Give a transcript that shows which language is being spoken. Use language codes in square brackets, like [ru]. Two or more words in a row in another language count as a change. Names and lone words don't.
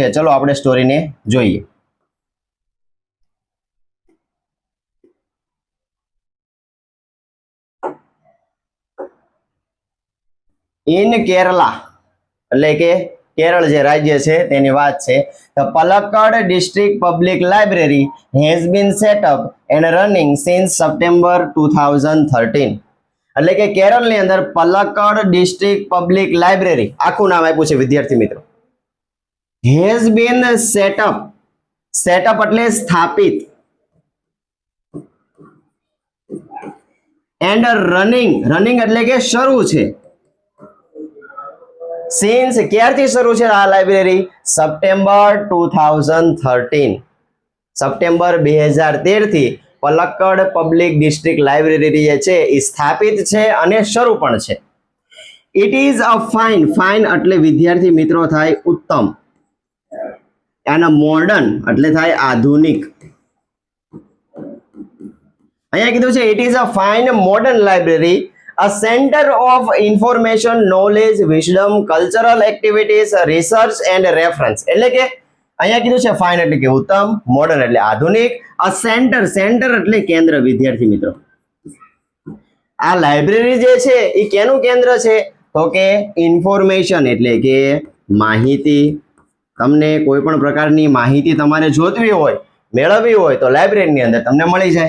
[gu] ચલો આપણે સ્ટોરીને જોઈએ. ઇન કેરલા એટલે કે કેરળ જે રાજ્ય છે તેની વાત છે. [en] The Palakkad District Public Library has been set up and running since September 2013. [gu] એટલે કે કેરળની અંદર પલક્કડ ડિસ્ટ્રિક્ટ પબ્લિક લાઇબ્રેરી આખું નામ આપ્યું છે વિદ્યાર્થી મિત્રો. [en] has been set up. [gu] સેટઅપ એટલે સ્થાપિત [en] and running [gu] એટલે કે શરૂ છે. સિન્સ ક્યારથી શરૂ છે આ લાઇબ્રેરી? સપ્ટેમ્બર 2013. સપ્ટેમ્બર 2013 થી પલક્કડ પબ્લિક ડિસ્ટ્રિક્ટ લાઇબ્રેરી જે છે એ સ્થાપિત છે અને શરૂ પણ છે. [en] it is a fine [gu] એટલે વિદ્યાર્થી મિત્રો થાય ઉત્તમ, અને મોડર્ન એટલે થાય આધુનિક. અહીંયા કીધું છે [en] it is a fine modern library, a center of information, knowledge, wisdom, cultural activities, research and reference. [gu] એટલે કે અહીંયા કીધું છે ફાઇન એટલે કે ઉત્તમ, મોડર્ન એટલે આધુનિક, [en] a center [gu] એટલે કેન્દ્ર. વિદ્યાર્થી મિત્રો, આ લાઇબ્રેરી જે છે એ કેનું કેન્દ્ર છે? તો કે ઇન્ફોર્મેશન એટલે કે માહિતી. તમને કોઈ પણ પ્રકારની માહિતી તમારે જોતવી હોય, મેળવવી હોય તો લાઇબ્રેરીની અંદર તમને મળી જાય.